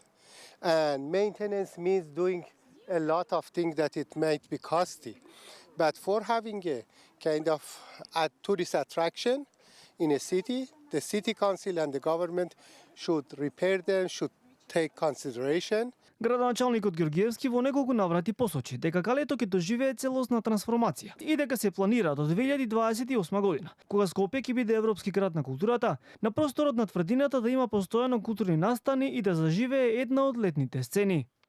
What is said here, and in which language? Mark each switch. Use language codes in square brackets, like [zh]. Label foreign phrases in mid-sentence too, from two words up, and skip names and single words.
[en] And maintenance means doing a lot of things that it might be costly. But for having a kind of a tourist attraction in a city, the city council and the government should repair them, should take consideration. [mk] Градоначалникот Ѓорѓиевски во неколку наврати посочи дека калето ќе доживее целосна трансформација и дека се планира до 2028 година, кога Скопје ќе биде европски град на културата, на просторот на тврдината да има постојано културни настани и да заживее една од летните сцени.